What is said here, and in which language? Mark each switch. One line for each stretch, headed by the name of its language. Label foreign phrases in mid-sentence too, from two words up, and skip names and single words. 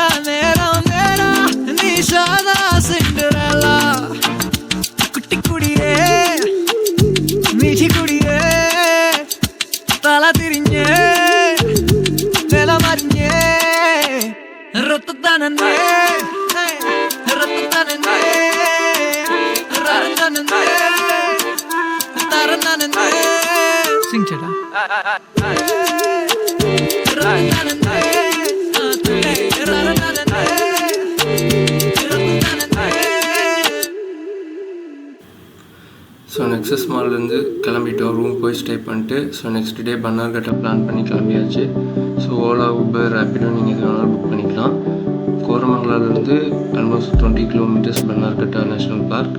Malayalam: നേരം നേരാ നീ സാദാ സിൻഡറെല്ല കുട്ടിക്കുടിയേ മിറ്റിക്കുടിയേ തല തിരിഞ്ഞേ നിലമറിഞ്ഞേ റത്തനന്നേ റത്തനന്നേ റത്തനന്നേ തരനന്നേ സിംഗ് ചേട്ടാ റത്തനന്നേ റത്തനന്നേ
Tamil: ஸோ நெக்ஸஸ் மால்லேருந்து கிளம்பிட்டோம். ரூம் போய் ஸ்டே பண்ணிட்டு
English: so next day
Tamil: பன்னார்கட்டா பிளான் பண்ணி கிளம்பியாச்சு. ஸோ ஓலா, ஊபர், ரேப்பிடோ நீங்கள் எது வேணாலும் புக் பண்ணிக்கலாம். கோரமங்கலாலேருந்து
English: almost 20 kilometers
Tamil: பன்னார்கட்டா நேஷ்னல் பார்க்.